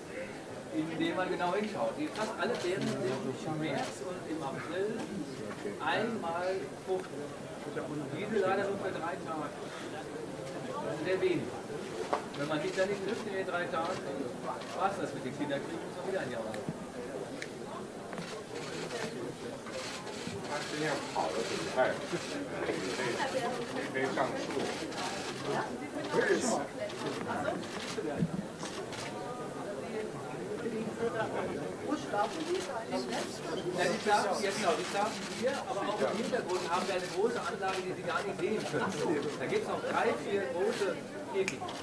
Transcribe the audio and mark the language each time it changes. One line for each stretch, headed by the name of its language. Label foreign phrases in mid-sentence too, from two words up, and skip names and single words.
German: Indem man genau hinschaut. Fast alle Beeren sind im März und im April einmal fruchten. Diese leider nur für 3 Tage. Das ist sehr wenig. Wenn man sich dann nicht trifft in den 3 Tagen, war es das mit den Kinderkriegen, muss man wieder ein Jahr warten.
Chinese: 这样跑的很快，可以上树。
German: Ja, die schlafen hier, aber auch im Hintergrund haben wir eine große Anlage, die Sie gar nicht sehen können. Da gibt es noch 3, 4 große Käfige.